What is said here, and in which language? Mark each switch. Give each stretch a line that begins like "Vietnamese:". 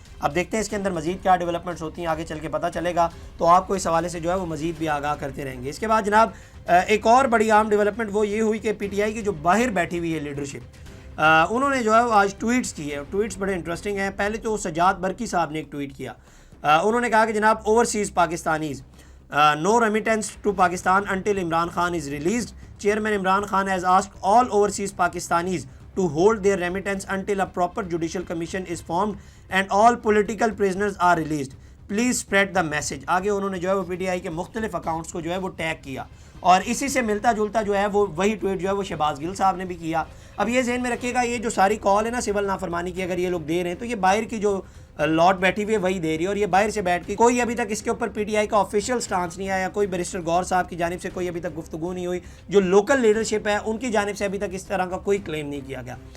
Urdu: اب دیکھتے ہیں اس کے اندر مزید کیا ڈیولپمنٹس ہوتی ہیں، آگے چل کے پتہ چلے گا، تو آپ کو اس حوالے سے جو ہے وہ مزید بھی آگاہ کرتے رہیں گے۔ اس کے بعد جناب ایک اور بڑی عام ڈیولپمنٹ وہ یہ ہوئی کہ پی ٹی آئی کی جو باہر بیٹھی ہوئی ہے لیڈرشپ، انہوں نے جو ہے وہ آج ٹویٹس کی ہے، ٹویٹس بڑے انٹرسٹنگ ہیں۔ پہلے تو سجاد برقی صاحب نے ایک ٹویٹ کیا، انہوں نے کہا کہ جناب overseas Pakistanis
English: no remittance to Pakistan until Imran Khan is released. Chairman Imran Khan has asked all overseas Pakistanis to hold their remittance until a proper judicial commission is formed and all political prisoners are released. Please spread the message.
Urdu: آگے انہوں نے جو ہے وہ P T I کے مختلف accounts کو جو ہے وہ ٹیگ کیا، اور اسی سے ملتا جلتا جو ہے وہ وہی ٹویٹ جو ہے وہ شہباز گل صاحب نے بھی کیا۔ اب یہ ذہن میں رکھیے گا، یہ جو ساری کال ہے نا سول نافرمانی کی، اگر یہ لوگ دے رہے ہیں تو یہ باہر کی جو لاٹ بیٹھی ہوئی ہے وہی دے رہی ہے، اور یہ باہر سے بیٹھ کے کوئی ابھی تک اس کے اوپر پی ٹی آئی کا آفیشیل سٹانس نہیں آیا، کوئی بیرسٹر غور صاحب کی جانب سے کوئی ابھی تک گفتگو نہیں ہوئی، جو لوکل لیڈرشپ ہے ان کی جانب سے ابھی تک اس طرح کا کوئی کلیم نہیں کیا گیا۔